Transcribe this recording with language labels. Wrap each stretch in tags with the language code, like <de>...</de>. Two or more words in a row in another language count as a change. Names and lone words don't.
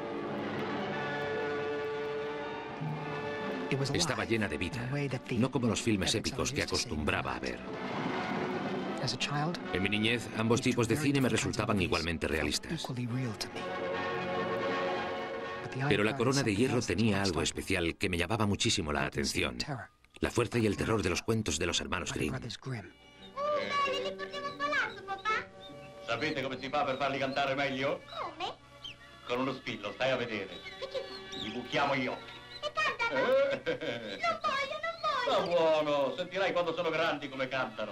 <es>Estaba llena de vida, no como los filmes épicos que acostumbraba a ver. En mi niñez, ambos tipos de cine me resultaban igualmente realistas. Pero La Corona de Hierro tenía algo especial que me llamaba muchísimo la atención. La fuerza y el terror de los cuentos de los hermanos Grimm.</es> <it>Sapete come si fa per farli cantare meglio? Come? Con uno spillo, stai a vedere. Gli buchiamo gli occhi. E cantano! Non voglio! Sta buono, sentirai quando sono grandi come cantano.</it>